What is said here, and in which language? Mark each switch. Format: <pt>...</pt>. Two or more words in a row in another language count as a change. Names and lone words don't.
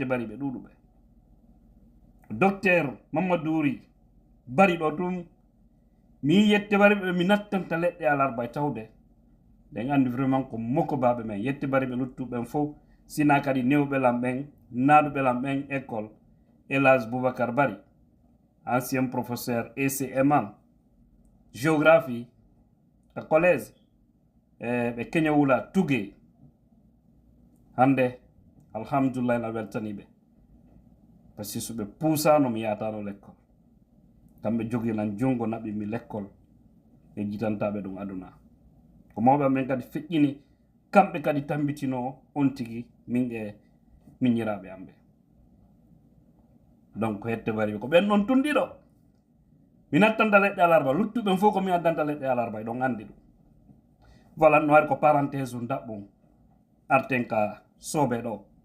<ff>bari ɓe ɗuɗuɓe docteur Mammadouri Bari ɗo tum mi yette bari ɓe mi nattanta leɗɗe alarba e tawde ɗen andi vraiment ko mokko baɓe men yette bari ɓe luttuɓen fof sina kadi newɓe lam ɓen naɗuɓe lam ɓen école Elhadj Boubacar Bari</ff> <fr>ancien professeur ECMA géographie</fr> <ff>e collège ɓe Keñawula Tugue hande alhamdulillah en a weltaniɓe</ff> <fr>par ce que</fr> <ff>so ɓe puusano mi yatano l'école kamɓe joginan jungo naɓi mi l'école e jitantaɓe ɗum aduna ko mawɓe amen kadi feƴƴini kamɓe kadi tambitino on tigui min e miñiraɓe amɓe donc hette bari ko ɓen ɗon tunɗiɗo mi nattanta leɗɗe alarba luttuɓen fof ko mi addanta leɗɗe alarba ɗon andi ɗum voilà no waɗi ko parenthèse u daɓɓum arten ka soobe ɗo</ff>